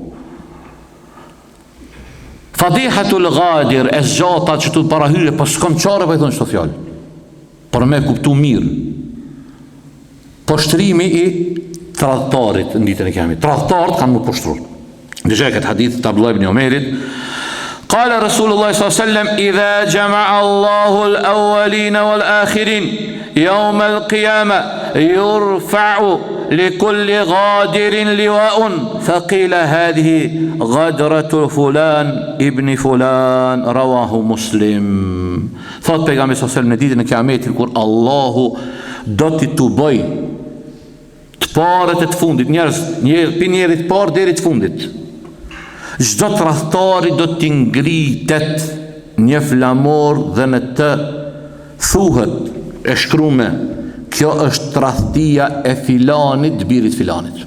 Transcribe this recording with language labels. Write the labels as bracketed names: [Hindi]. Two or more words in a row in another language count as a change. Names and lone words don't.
[Arabic] فضيحة الغادر, [Albanian] e zgjata që tu parahyre, po s'kam çare po i thon çto fjalë. Por me kuptu mirë. Poshtrimi i tradhtarit në ditën e Kiametit. Tradhtarët kanë më poshtruar. Dëgjoj këtë hadith të Abdullah ibn Umerit. [Arabic] قال رسول الله صلى الله عليه وسلم إذا جمع الله الأولين والآخرين يوم القيامة يرفع لكل غادر لواء فقيل هذه غدرة فلان ابن فلان رواه مسلم. [Albanian] Thot pejgamberi [Arabic] صلى الله عليه وسلم [Albanian] në ditën e Kiametit kur Allahu do t'i tuboj të parët e të fundit, njerit të parë deri të fundit. Çdo tradhtari do t'i ngritet një flamor dhe në të thuhet e shkrume, kjo është tradhtia e filanit, birit filanit.